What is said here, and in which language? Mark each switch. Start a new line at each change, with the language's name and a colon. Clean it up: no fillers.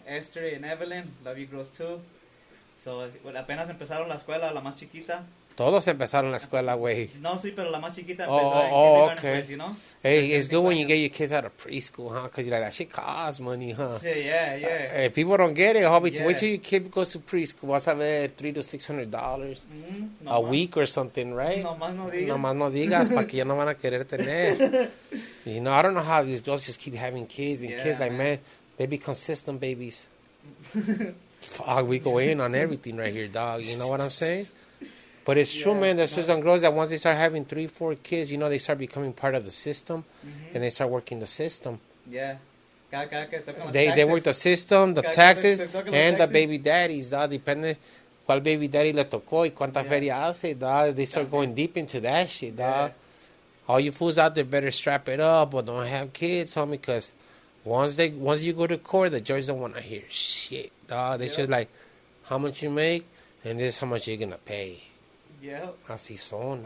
English: Esther and Evelyn. Love you girls too. So,
Spanish: apenas empezaron la escuela, la más chiquita. Todos empezaron la escuela, güey. No, sí, pero la más chiquita empezó
English: okay. You know? Hey, it's good when you get your kids out of preschool, huh? Because you're like, that shit costs money, huh? Yeah. Hey, people don't get it, homie. Yeah. Wait till your kid goes to preschool.
Spanish: Vas a ver
English: $300 to $600 a week or something, right?
Spanish: Nomás no digas. Nomás no digas, para que ya no van a querer tener.
English: You know, I don't know how these girls just keep having kids and kids. Like, man, they become system babies. Fuck, we go in on everything right here, dog. You know what I'm saying? But it's true, man. There's some girls that once they start having 3-4 kids, you know, they start becoming part of the system, and they start working the system. Yeah. They work the system, the taxes, and the baby daddies, dog.
Spanish: Depende cuál baby daddy le tocó y cuánta feria hace, dog.
English: They start going deep into that shit, dog. Yeah. All you fools out there better strap it up or don't have kids, homie, because once you go to court, the judge don't want to hear shit, dog. They just like, how much you make, and this is how much you're going to pay. Yeah.
Spanish: Así son.